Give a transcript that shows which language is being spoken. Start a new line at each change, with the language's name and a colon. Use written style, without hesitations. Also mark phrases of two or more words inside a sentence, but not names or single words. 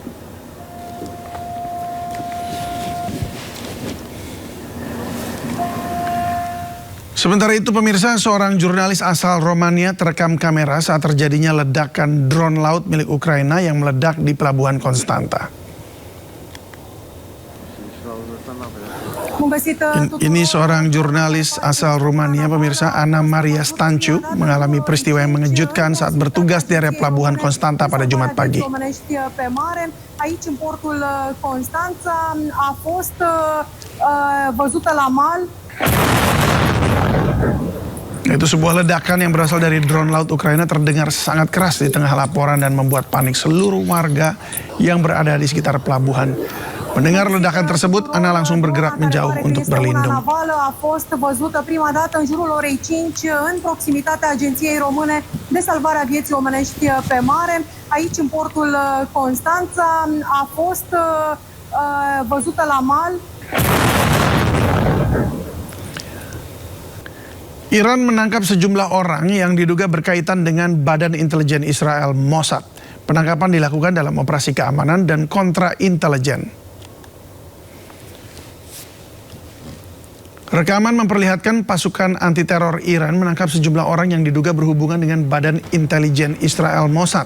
Indonesian: Sementara itu pemirsa, seorang jurnalis asal Romania terekam kamera saat terjadinya ledakan drone laut milik Ukraina yang meledak di pelabuhan Konstanta. Ini seorang jurnalis asal Rumania, pemirsa, Ana Maria Stanciu, mengalami peristiwa yang mengejutkan saat bertugas di area pelabuhan Constanța pada Jumat pagi.
Romanian: Aici în portul Constanța a fost văzută la mal.
Indonesian: Itu sebuah ledakan yang berasal dari drone laut Ukraina terdengar sangat keras di tengah laporan dan membuat panik seluruh warga yang berada di sekitar pelabuhan. Mendengar ledakan tersebut, Ana langsung bergerak menjauh untuk berlindung.
Romanian: A fost văzută prima dată în jurul orei 5 în proximitatea Agenției Române de Salvare a Vieții Omenești pe Mare. Aici în portul Constanța a fost văzută la mal.
Indonesian: Iran menangkap sejumlah orang yang diduga berkaitan dengan Badan Intelijen Israel Mossad. Penangkapan dilakukan dalam operasi keamanan dan kontra-intelijen. Rekaman memperlihatkan pasukan anti-teror Iran menangkap sejumlah orang yang diduga berhubungan dengan Badan Intelijen Israel Mossad.